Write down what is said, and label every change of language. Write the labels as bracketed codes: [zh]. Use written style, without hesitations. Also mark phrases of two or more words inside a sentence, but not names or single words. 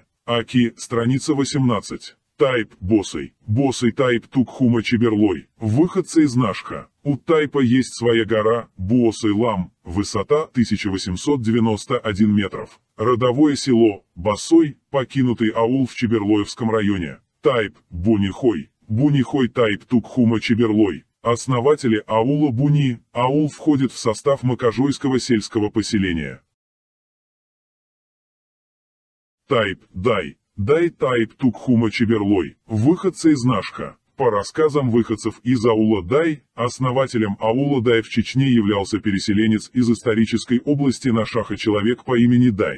[ru] Аки, страница 18. Тайп Босой. Босой тайп Тукхума Чеберлой. Выходцы из Нашха. У тайпа есть своя гора, Буосой-Лам, высота 1891 метров. Родовое село, Басой, покинутый аул в Чеберлоевском районе. Тайп Бунихой. Бунихой тайп Тукхума Чеберлой. Основатели аула Буни. Аул входит в состав Макажойского сельского поселения. Тайп Дай. Дай тайп Тукхума Чеберлой. Выходцы из Нашха. По рассказам выходцев из аула Дай, основателем аула Дай в Чечне являлся переселенец из исторической области Нашаха человек по имени Дай.